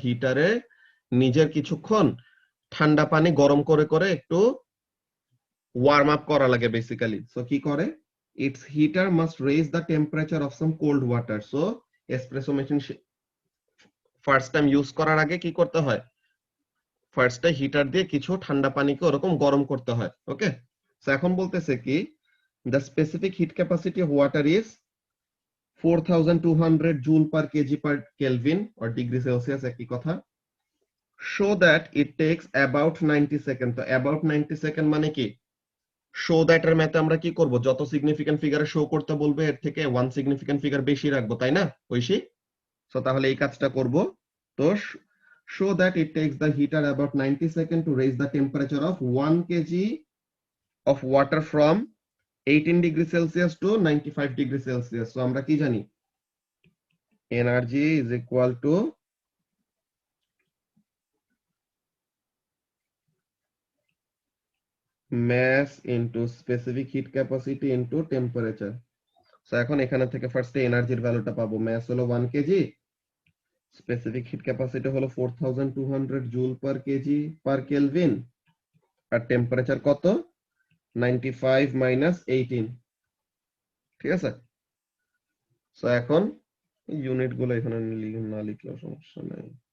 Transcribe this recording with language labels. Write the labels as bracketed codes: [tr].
[bn] হিটারে নিজের কিছুক্ষণ ঠান্ডা পানি গরম করে করে একটু ওয়ার্ম আপ করা লাগে বেসিক্যালি। সো কি করে? [en] It's heater must raise the temperature of some cold water. [bn] So espresso machine first time use করার আগে কি করতে হয়? ফার্স্টে হিটার দিয়ে কিছু ঠান্ডা পানিকে ওরকম গরম করতে হয়। [en] okay, [bn] সো এখন বলতেছে কি, [en] the specific heat capacity of water is 4200 joule per kg per Kelvin or degree Celsius, [bn] একই কথা। [en] show that it takes about 90 second. [bn] তো about 90 সেকেন্ড মানে কি? show that এর ম্যাথে আমরা কি করব? যত সিগনিফিকেন্ট ফিগারে শো করতে বলবে, এর থেকে 1 সিগনিফিকেন্ট ফিগার বেশি রাখবো, তাই না ঐশী? সো তাহলে এই কাজটা করব। [en] তো show that it takes the heater about 90 seconds to raise the temperature of 1 kg of water from 18 degree Celsius to 95 degree Celsius. So [bn] আমরা কি জানি? [en] Energy is equal to mass into specific heat capacity into temperature. [bn] So এখন এখানে থেকে ফার্স্টে এনার্জির ভ্যালুটা পাবো। mass হলো 1 কেজি, স্পেসিফিক হিট ক্যাপাসিটি হলো 4200 joule per KG per kelvin, আর টেম্পারেচার কত 95 মাইনাস 18। ঠিক আছে, সো এখন ইউনিট গুলো এখানে না লিখলেও সমস্যা নাই।